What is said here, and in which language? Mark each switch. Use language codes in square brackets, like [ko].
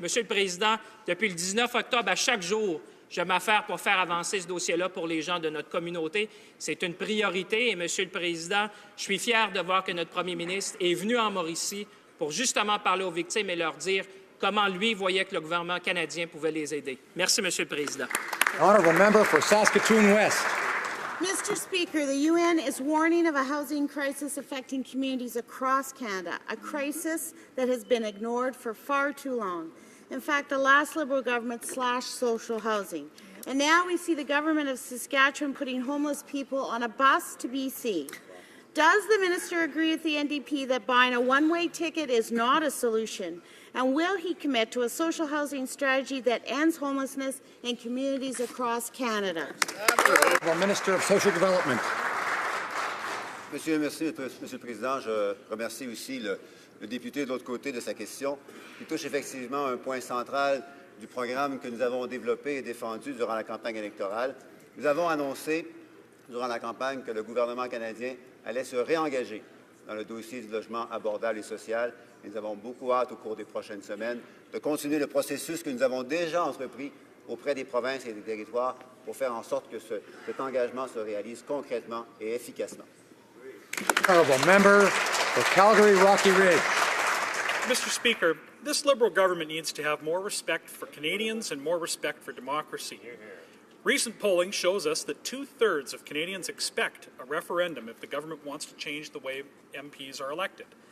[fr] Monsieur le Président, depuis le 19 octobre, à chaque jour, je m'affaire pour faire avancer ce dossier-là pour les gens de notre communauté. C'est une priorité et, Monsieur le Président, je suis fier de voir que notre premier ministre est venu en Mauricie pour justement parler aux victimes et leur dire comment lui voyait que le gouvernement canadien pouvait les aider. Merci, Monsieur le Président. [en] Honourable member for Saskatoon West. Mr. Speaker, the UN is warning of a housing crisis affecting communities across Canada, a crisis that has been ignored for far too long. In fact, the last Liberal government slashed social housing. And now we see the government of Saskatchewan putting homeless people on a bus to BC. Does the minister agree with the NDP that buying a one-way ticket is not a solution? And will he commit to a social housing strategy that ends homelessness in communities across Canada? Minister of Social Development. [fr] Monsieur le Président. Je remercie aussi le député de l'autre côté de sa question, qui touche effectivement un point central du programme que nous avons développé et défendu durant la campagne électorale. Nous avons annoncé durant la campagne que le gouvernement canadien allait se réengager dans le dossier du logement abordable et social. Et nous avons beaucoup hâte, au cours des prochaines semaines, de continuer le processus que nous avons déjà entrepris auprès des provinces et des territoires pour faire en sorte que cet engagement se réalise concrètement et efficacement. [en] Honourable member for Calgary Rocky Ridge. Mr. Speaker, this Liberal government needs to have more respect for Canadians and more respect for democracy. Recent polling shows us that 2/3 of Canadians expect a referendum if the government wants to change the way MPs are elected.